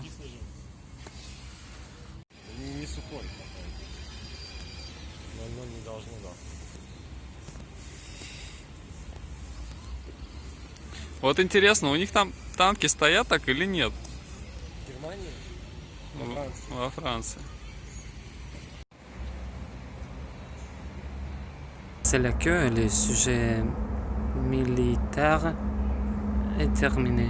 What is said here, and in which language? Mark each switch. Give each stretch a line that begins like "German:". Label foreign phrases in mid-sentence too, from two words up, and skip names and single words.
Russian: Кислый же. Не сухой. Но не должно, да. Вот интересно, у них там танки стоят так или нет? Германия? Во Франции. Во Франции.
French: C'est là que le sujet militaire est terminé.